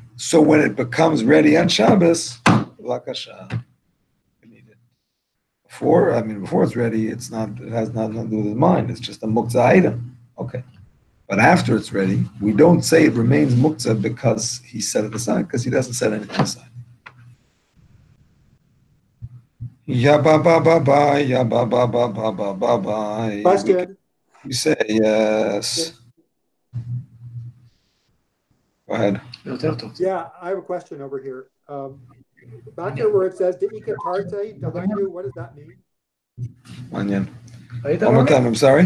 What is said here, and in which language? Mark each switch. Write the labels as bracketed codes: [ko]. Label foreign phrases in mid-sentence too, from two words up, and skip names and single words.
[en] So when it becomes ready on Shabbos, lakasha, you need it. Before it's ready, it has nothing to do with his mind. It's just a muktzah item. Okay. But after it's ready, we don't say it remains muktzah because he set it aside, because he doesn't set anything aside. Ya ba ba ba ba, ya ba ba ba ba ba ba ba. Question. You say yes. Go ahead. Yeah, I have a question over here. Back there where it says [arc] De'ika Tarte, Delainu, [en] what does that mean? Onion. One more time, I'm sorry.